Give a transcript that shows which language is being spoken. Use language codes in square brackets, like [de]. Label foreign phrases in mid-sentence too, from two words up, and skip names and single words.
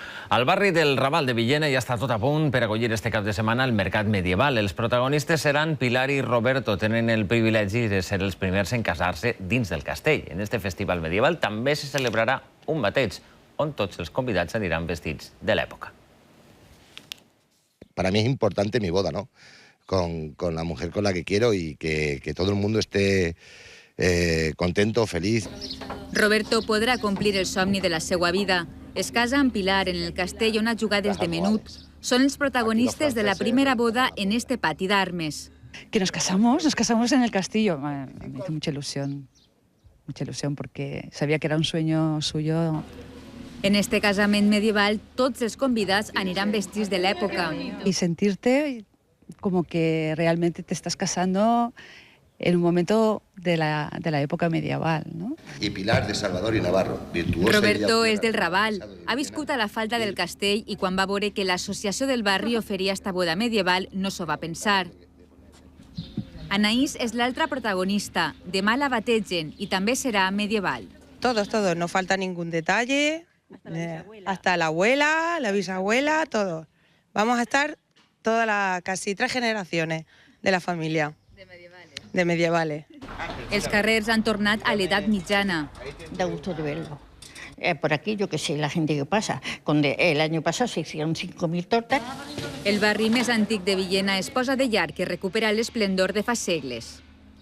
[ca] Al barri del Raval de Villena ja està tot a punt per acollir este cap de setmana el mercat medieval. Els protagonistes seran Pilar i Roberto. Tenen el privilegi de ser els primers en casar-se dins del castell. En este festival medieval també se celebrarà un bateig, on tots els convidats aniran vestits de l'època. [es] Para mí es importante mi boda, ¿no? Con la mujer con la que quiero y que todo el mundo esté contento, feliz. [ca] Roberto podrà complir el somni de la seva vida. Es casa amb Pilar en el castell on ha jugat des de menut. Són els protagonistes de la primera boda en este pati d'armes. [es] Que nos casamos en el castillo. Me hizo mucha ilusión porque sabía que era un sueño suyo. [ca] En este casament medieval, tots els convidats aniran vestits de l'època. [es] Y sentirte como que realmente te estás casando en un momento de la época medieval, ¿no? Y Pilar de Salvador y Navarro, virtuosa. [ca] Roberto és del Raval. Ha viscut a la falda del castell i quan va veure que l'associació del barri oferia esta boda medieval no s'ho va pensar. Anaís és l'altra protagonista. Demà la bategen i també serà medieval. [es] Todos, no falta ningún detalle. Hasta la abuela, la bisabuela, todo. Vamos a estar casi 3 generaciones de la familia. De medievales. [ca] Els carrers han tornat a l'edat mitjana. [es] Da gusto de verlo. Por aquí, yo qué sé, la gente que pasa. El año pasado se hicieron 5.000 tortas. [ca] El barri més antic de Villena es posa de llarg que recupera l'esplendor de fa segles.